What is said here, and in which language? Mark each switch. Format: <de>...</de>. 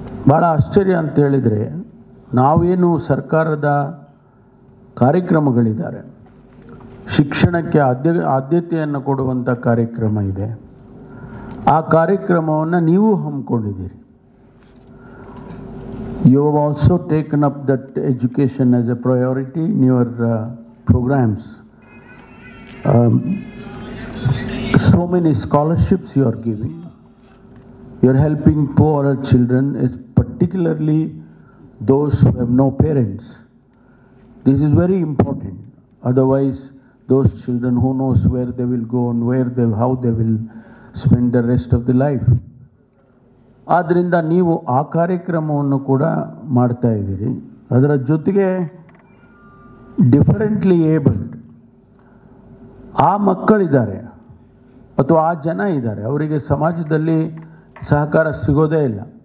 <kn>ಭಾಳ ಆಶ್ಚರ್ಯ ಅಂತ ಹೇಳಿದರೆ, ನಾವೇನು ಸರ್ಕಾರದ ಕಾರ್ಯಕ್ರಮಗಳಿದ್ದಾರೆ, ಶಿಕ್ಷಣಕ್ಕೆ ಆದ್ಯತೆಯನ್ನು ಕೊಡುವಂಥ ಕಾರ್ಯಕ್ರಮ ಇದೆ. ಆ ಕಾರ್ಯಕ್ರಮವನ್ನು ನೀವು ಹಮ್ಮಿಕೊಂಡಿದ್ದೀರಿ.</kn> <en>You have also taken up that education as a priority in your programs. So many scholarships you are giving. You are helping poorer children, particularly those who have no parents. This is very important. Otherwise, those children, who knows where they will go and how they will spend the rest of the life.</en> <kn>ಆದ್ದರಿಂದ ನೀವು ಆ ಕಾರ್ಯಕ್ರಮವನ್ನು ಕೂಡ ಮಾಡ್ತಾ ಇದ್ದೀರಿ. ಅದರ ಜೊತೆಗೆ differently abled ಆ ಮಕ್ಕಳಿದ್ದಾರೆ ಅಥವಾ ಆ ಜನ ಇದ್ದಾರೆ, ಅವರಿಗೆ ಸಮಾಜದಲ್ಲಿ ಸಹಕಾರ ಸಿಗೋದೇ ಇಲ್ಲ.</kn>